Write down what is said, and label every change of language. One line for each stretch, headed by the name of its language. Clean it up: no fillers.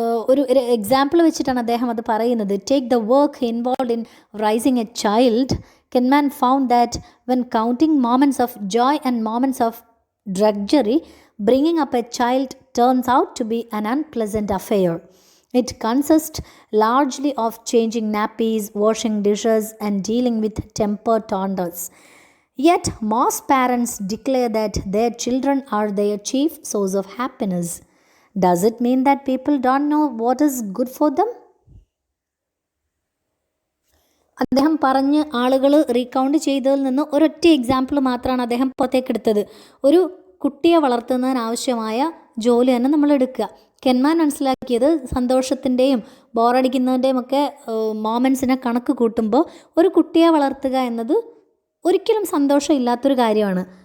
Malayalam: ഒരു എക്സാമ്പിൾ വെച്ചിട്ടാണ് അദ്ദേഹം അത് പറയുന്നത്.
English: Take the work involve in raising a child. Kahneman found that when counting moments of joy and moments of drudgery, bringing up a child turns out to be an unpleasant affair. It consists largely of changing nappies, washing dishes, and dealing with temper tantrums. Yet, most parents declare that their children are their chief source of happiness. Does it mean that people don't know what is good for them?
Malayalam: അദ്ദേഹം പറഞ്ഞ് ആളുകൾ recount ചെയ്തതിൽ നിന്ന് ഒരൊറ്റ example മാത്രമാണ് അദ്ദേഹം പുറത്തേക്കെടുത്തത്. ഒരു കുട്ടിയെ വളർത്തുന്നതിനാവശ്യമായ ജോലി തന്നെ നമ്മൾ എടുക്കുക. കെൻമാൻ മനസ്സിലാക്കിയത് സന്തോഷത്തിൻ്റെയും ബോറടിക്കുന്നതിൻ്റെയും ഒക്കെ മോമെൻറ്റ്സിനെ കണക്ക് കൂട്ടുമ്പോൾ ഒരു കുട്ടിയെ വളർത്തുക എന്നത് ഒരിക്കലും സന്തോഷമില്ലാത്തൊരു കാര്യമാണ്.